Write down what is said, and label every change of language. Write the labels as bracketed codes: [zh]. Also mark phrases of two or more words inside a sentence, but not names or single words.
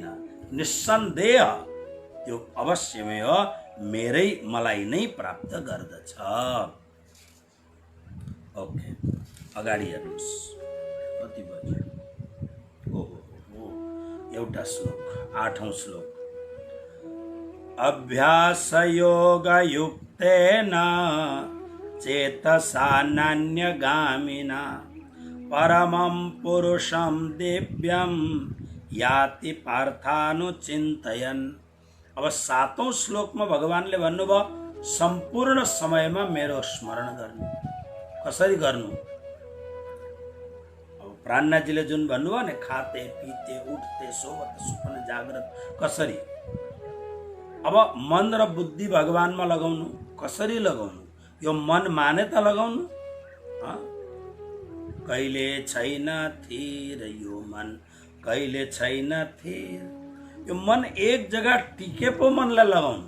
[ne] निस्सन्देह त्यो अवश्यमै मेरै मलाई नै प्राप्त गर्दछ। ओके, अगाडि हेर्नुहोस् कति बज्यो। ओहो, एउटा श्लोक, 8औं श्लोक। [sa] अभ्यास योग युक्तेन चेतसा नान्यगामिना परमं पुरुषं दिव्यं याति पार्थानुचिन्तयन्। [ne] अब 7औं श्लोकमा भगवानले भन्नुभयो सम्पूर्ण समयमा मेरो स्मरण गर्नु। कसरी गर्नु? अब प्राणनाथजीले जुन भन्नुभयो नि, [hi] खाते पीते उठ्ते सोवत सुपन जाग्रत, कसरी? [ne] अब मन र बुद्धि भगवानमा लगाउनु। कसरी लगाउनु? यो मन माने त लगाउनु। कहिले छैन थिर यो मन, कहिले छैन थिर। यो मन एक जग्गा टिके पो मनलाई लगाउनु।